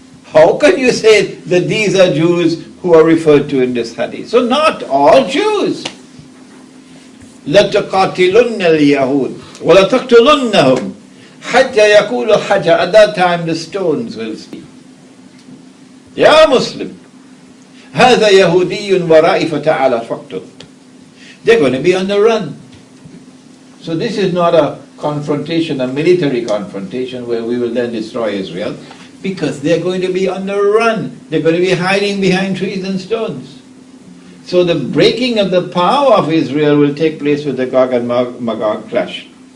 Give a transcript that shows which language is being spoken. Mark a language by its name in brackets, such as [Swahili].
[English] How can you say that these are Jews who are referred to in this hadith? So not all Jews. [Arabic] لَتُقَاتِلُنَّ الْيَهُودِ وَلَتَقْتُلُنَّهُمْ حَتَّى يَقُولُ حَجَّ. [English] At that time the stones will speak. [Arabic] Ya Muslim, هَذَا يَهُودِيٌّ وَرَائِي فَتَعَالَ فَقْتُلْ. [English] They're going to be on the run. So this is not a confrontation, a military confrontation where we will then destroy Israel, because they're going to be on the run. They're going to be hiding behind trees and stones. So the breaking of the power of Israel will take place with the Gog and Magog clash.